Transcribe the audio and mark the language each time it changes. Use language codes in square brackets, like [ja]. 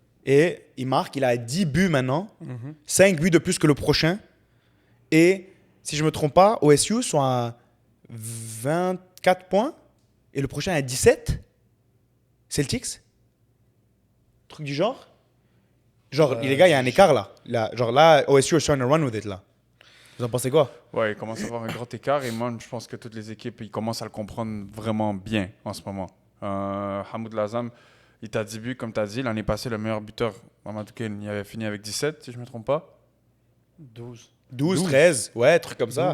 [fr] Et il marque, il a 10 buts maintenant. 5 buts de plus que le prochain. Et si je ne me trompe pas, OSU sont à 24 points. Et le prochain à 17. Celtics. Truc du genre. Genre, les gars, il y a un écart là. Genre là, [en] OSU is trying to run with it là. [fr] Vous en pensez quoi? Ouais, il commence à avoir un grand écart et moi, je pense que toutes les équipes, ils commencent à le comprendre vraiment bien en ce moment. Hamoud Lazam, il t'a 10 buts, comme tu as dit. L'année passée, le meilleur buteur, Mamadou Kane, il avait fini avec 17, si je ne me trompe pas. 12, 13, ouais, truc comme ça.